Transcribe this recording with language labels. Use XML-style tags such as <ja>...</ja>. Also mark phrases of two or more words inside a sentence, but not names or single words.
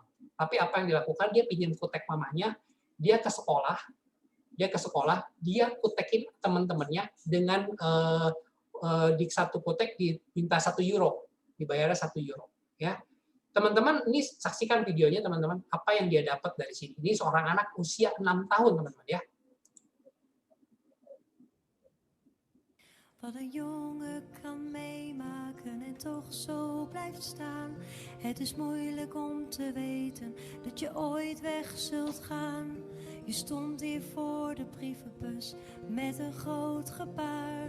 <id>Tapi apa yang dilakukan, dia pinjam kutek mamanya, dia ke sekolah, dia kutekin teman-temannya dengan di satu kutek diminta 1 euro, dibayarnya 1 euro. Ya, teman-teman ini saksikan videonya teman-teman, apa yang dia dapat dari sini. Ini seorang anak usia 6 tahun teman-teman ya.</id> <nl>Wat een jongen kan meemaken en toch zo blijft staan. Het is moeilijk om te weten dat je ooit weg zult gaan. Je stond hier voor de brievenbus met een groot gebaar.</nl>